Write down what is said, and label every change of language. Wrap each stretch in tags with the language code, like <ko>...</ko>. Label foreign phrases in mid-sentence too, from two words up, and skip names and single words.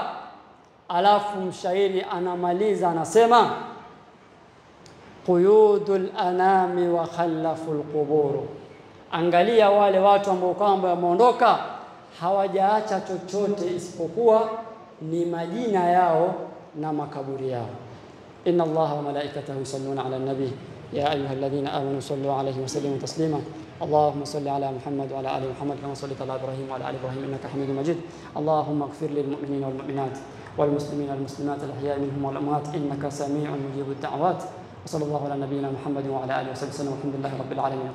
<sw>Alafu mshairi anamaliza anasema,</sw> <ar>قيود الأنام وخلف القبور,</ar> <sw>angalia wale watu ambao kwamba wameondoka hawajaacha chochote isipokuwa ni majina yao na makaburi yao.</sw> <ar>إن الله وملائكته يصلون على النبي يا أيها الذين آمنوا صلوا عليه وسلموا تسليما. اللهم صل على محمد وعلى ال محمد كما صليت على ابراهيم وعلى ال ابراهيم انك حميد مجيد. اللهم اغفر للمؤمنين والمؤمنات والمسلمين والمسلمات الاحياء منهم والاموات انك سميع مجيب الدعوات. وصلى الله على نبينا محمد وعلى اله وصحبه وسلم والحمد لله رب العالمين.</ar>